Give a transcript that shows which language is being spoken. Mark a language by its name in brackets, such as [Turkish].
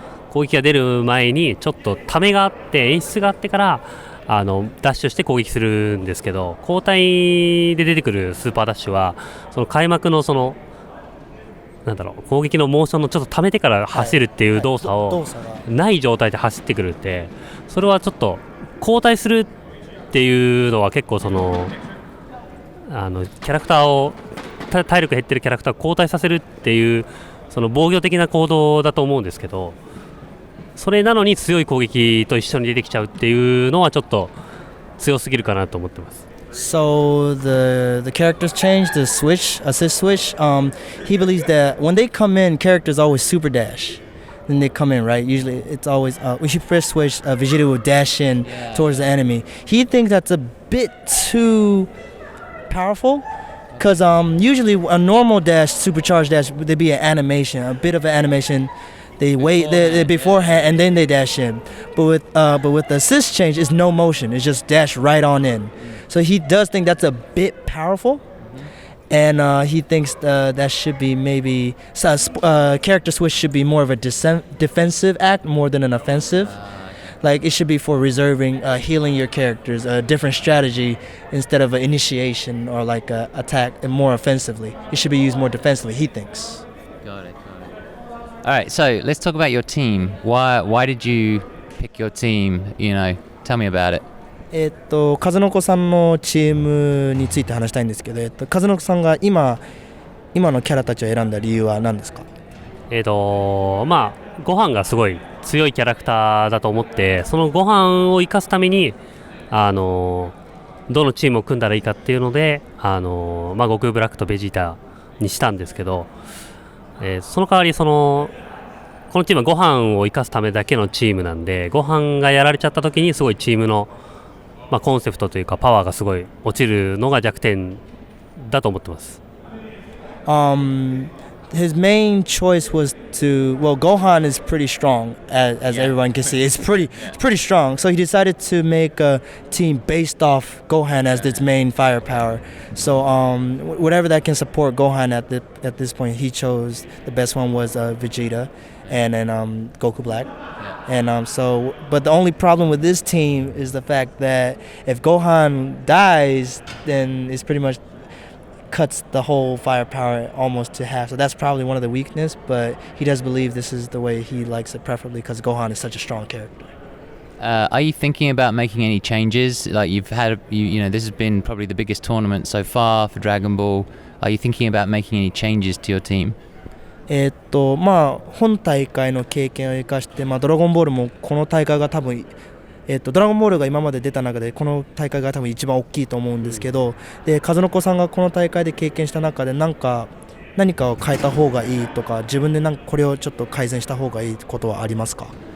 [Japanese] 攻撃が出る前にちょっとためがあって演出があってからダッシュして攻撃するんですけど、交代で出てくるスーパーダッシュはその開幕のその攻撃のモーションのちょっとためてから走るっていう動作をない状態で走ってくるって、それはちょっと交代するっていうのは結構そのキャラクターを体力減ってるキャラクターを交代させるっていうその防御的な行動だと思うんですけど、それなのに強い攻撃と一緒に出てきちゃうっていうのはちょっと強すぎるかなと思ってます。 [English] So the characters change the switch, assist switch. He believes that when they come in, characters always super dash. Then they come in, right? Usually it's always when you press switch, Vegeta will dash in towards the enemy. He thinks that's a bit too powerful, because usually a normal dash, supercharged dash, there'd be an animation, a bit of an animation. They wait beforehand and then they dash in. But with the assist change, it's no motion. It's just dash right on in. So he does think that's a bit powerful, and he thinks that should be maybe character switch should be more of a defensive act more than an offensive. Like it should be for reserving, healing your characters, a different strategy instead of an initiation or like a attack and more offensively. It should be used more defensively, he thinks. Got it. All right, so let's talk about your team. Why did you pick your team? Tell me about it. [Japanese] カズノコさんのチームについて話したいんですけど、カズノコさんが今のキャラたちを選んだ理由は何ですか？ご飯がすごい強いキャラクターだと思って、そのご飯を生かすためにどのチームを組んだらいいかっていうので悟空ブラックとベジータにしたんですけど、その代わりこのチームはご飯を生かすためだけのチームなんで、ご飯がやられちゃった時にすごいチームの、コンセプトというかパワーがすごい落ちるのが弱点だと思ってます。 [English] His main choice was Gohan is pretty strong, as everyone can see. It's pretty strong. So he decided to make a team based off Gohan as its main firepower. So whatever that can support Gohan at this point, he chose the best one was Vegeta, and then Goku Black. And but the only problem with this team is the fact that if Gohan dies, then it's pretty much cuts the whole firepower almost to half. So that's probably one of the weakness, but he does believe this is the way he likes it, preferably because Gohan is such a strong character. Are you thinking about making any changes? Like you've had, this has been probably the biggest tournament so far for Dragon Ball. Are you thinking about making any changes to your team? [Japanese] 本大会の経験を生かして、ドラゴンボールもこの大会が多分ドラゴンボールが今まで出た中でこの大会が多分一番大きいと思うんですけど、でカズノコさんがこの大会で経験した中で何かを変えた方がいいとか、自分でこれをちょっと改善した方がいいことはありますか？